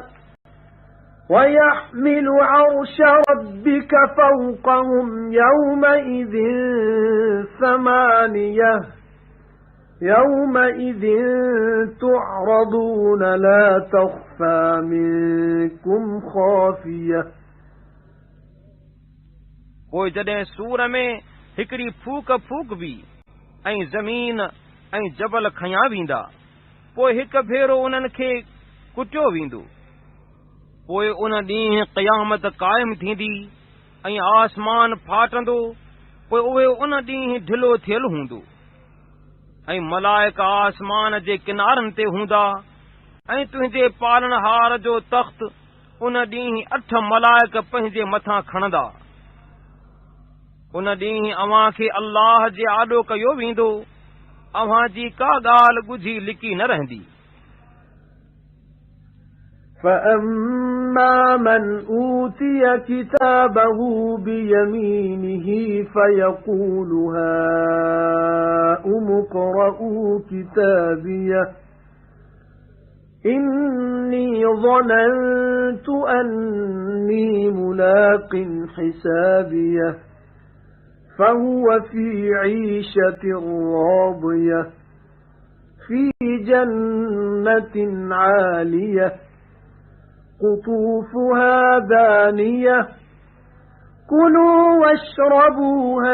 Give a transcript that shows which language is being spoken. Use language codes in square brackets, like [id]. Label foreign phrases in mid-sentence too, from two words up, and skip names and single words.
[ar] ويحمل عرش ربك فوقهم يومئذ ثمانية يومئذ تعرضون لا تخفى منكم خافية। [sd] पोइ जॾहिं सूर में हिकड़ी फूक फूकबी ऐं ज़मीन ऐं जबल खयां वेंदा। पोइ हिक भेरो उन्हनि खे कुटियो वेंदो। पोइ उन ॾींहुं क़यामत क़ाइम थींदी ऐं आसमान फाटंदो। पोइ उहे उन ॾींहुं ढिलो थियल हूंदो ऐं मलाइका आसमान जे किनारनि ते हूंदा ऐं तुंहिंजे पालनहार जो तख़्त उन ॾींहुं 8 मलाइक पंहिंजे मथां खणंदा। उन ॾींहुं अव्हां खे अल्लाह जे आॾो कयो वेंदो, अव्हां जी का ॻाल्हि ॻुझी लिकी न रहंदी। [ar] فَأَمَّا مَنْ أُوتِيَ كِتَابَهُ بِيَمِينِهِ فَيَقُولُ هَاؤُمُ اقْرَءُوا كِتَابِيَهْ إِنِّي ظَنَنتُ أَنِّي مُلَاقٍ حِسَابِيَهْ فَهُوَ فِي عِيشَةٍ رَاضِيَةٍ فِي جَنَّةٍ عَالِيَةٍ قُطُوفُهَا دَانِيَةٌ كُلُوا وَاشْرَبُوا